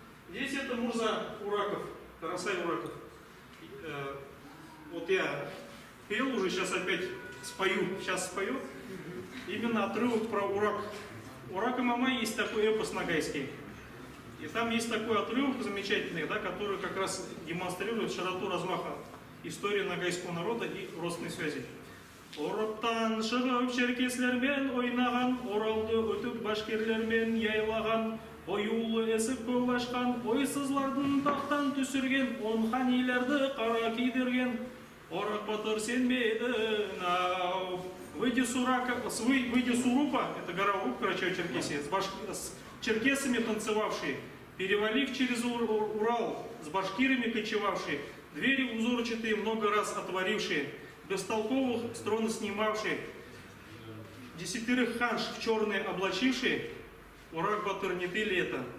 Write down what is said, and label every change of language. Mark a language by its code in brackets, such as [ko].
[ru] Здесь это Мурза Ураков, Карасай Ураков. Вот я пел уже, сейчас опять спою. Именно отрывок про Урак. Урак и Мамай есть такой эпос нагайский. И там есть такой отрывок замечательный, да, который как раз демонстрирует широту размаха истории нагайского народа и родственной связи. [nog] Ороптан шығып черкеслермен ойнаған, оралды өтіп башкирлермен яйлаган, оюлы есіп көп ашқан, ойсызлардың тақтан түсірген, он ханилерді қара кидірген, Орак Батыр сен бедің ау. [ru] Выйди Сурупа, это гора Уруп, Карачаево-Черкесия, с черкесами танцевавшие, перевалив через Урал, с башкирами кочевавшие, двери узорчатые много раз отворившие, бестолковых с трона снимавшие, 10 ханш в черные облачившие, Урак Батыр, не ты ли это?